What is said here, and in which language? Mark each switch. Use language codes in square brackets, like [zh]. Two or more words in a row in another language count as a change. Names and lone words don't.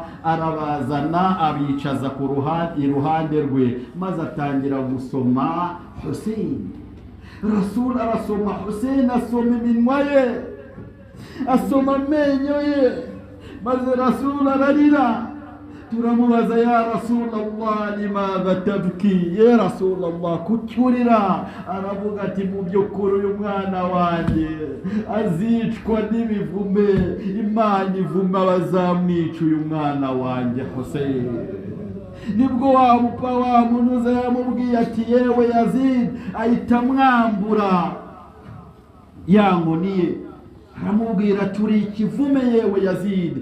[rw] arabazana abicaza ku iruhande rwe maze atangira gusoma Hussein Rasul arasoma Hussein asoma iminwa ye asoma amenyo ye maze Rasul ararira turamubaza [ar] يا رسول الله لماذا تبكي يا رسول الله [rw] kucyurira aravuga ati mu by'ukuri uyu mwana wanjye azicwa n'ibivume Imana ivuma bazamwica uyu mwana wanjye Hussein nibwo wa munuza yamubwiye ati yewe Yazid ahita mwambura ya nkoni ye aramubwira turi ikivume yewe Yazid.